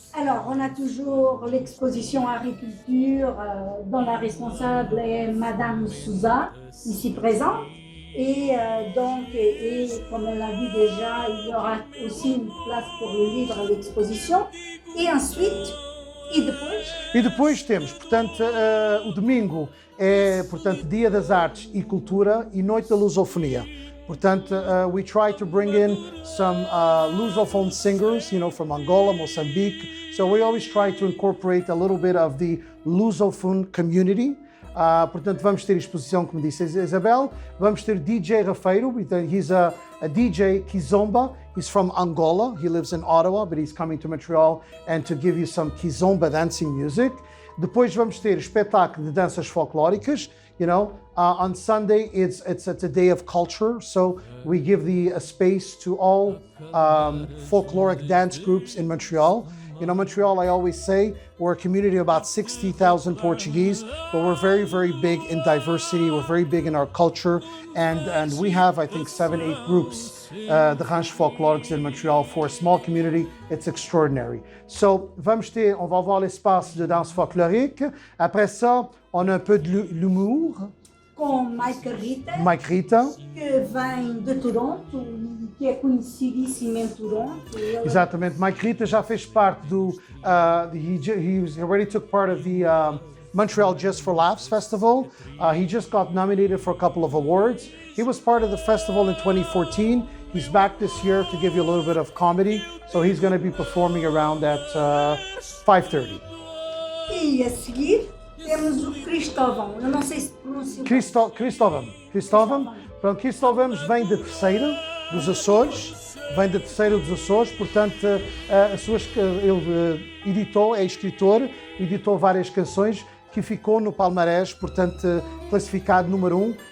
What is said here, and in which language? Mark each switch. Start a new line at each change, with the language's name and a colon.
French: Alors, on a toujours l'exposition agriculture dont la responsable est Madame Souza, ici présente. Et donc, comme elle l'a dit déjà, il y aura aussi une place pour le livre à l'exposition. Et ensuite...
Portuguese: E depois temos, portanto, o domingo é, portanto, Dia das Artes e Cultura e Noite da Lusofonia.
English: Portanto, we try to bring in some Lusophone singers, from Angola, Mozambique. So we always try to incorporate a little bit of the Lusophone community.
Portuguese: Portanto, vamos ter exposição, como disse a Isabel. Vamos ter DJ Rafeiro.
English: He's a DJ Kizomba. He's from Angola. He lives in Ottawa, but he's coming to Montreal and to give you some Kizomba dancing music.
Portuguese: Depois vamos ter espetáculo de danças folclóricas.
English: On Sunday it's a day of culture, so we give a space to all folkloric dance groups in Montreal. Montreal, I always say, we're a community of about 60,000 Portuguese, but we're very, very big in diversity. We're very big in our culture, and we have, I think, 7-8 groups, de ranchos folclóricos in Montreal. For a small community, it's extraordinary.
French: So, on va voir l'espace de danse folklorique. Après ça, on a un peu de l'humour.
Portuguese: Com Mike Rita, que vem de Toronto, que é conhecidíssimo em Toronto. Exatamente, Mike Rita já fez parte do...
English: he already took part of the Montreal Just for Laughs Festival. He just got nominated for a couple of awards. He was part of the festival in 2014. He's back this year to give you a little bit of comedy. So he's going to be performing around at 5:30.
Portuguese: E a seguir temos o Cristóvão. Eu não sei se pronuncia. Cristóvão. Pronto, Cristóvão vem de Terceira dos Açores. Portanto, ele editou, é escritor, editou várias canções que ficou no palmarés, portanto, classificado número 1.